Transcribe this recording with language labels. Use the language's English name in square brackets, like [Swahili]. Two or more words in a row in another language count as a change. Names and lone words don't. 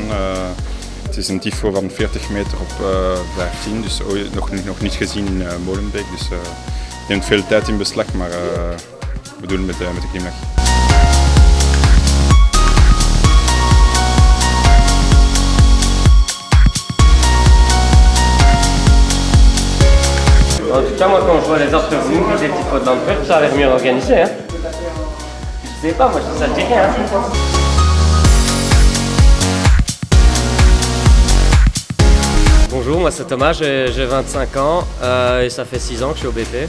[Dutch] Het is een tifo van 40 meter op 15, dus nog niet gezien in Molenbeek. Dus het neemt veel tijd in beslag, maar we doen het met de glimlach. [French] En tout cas, moi, quand je vois les autres groupes des tifos d'Antwerp, ça a l'air mieux organisé. Hein. Je sais pas, moi, ça dit rien. Bonjour, moi c'est Thomas, j'ai 25 ans et ça fait 6 ans que je suis au BP.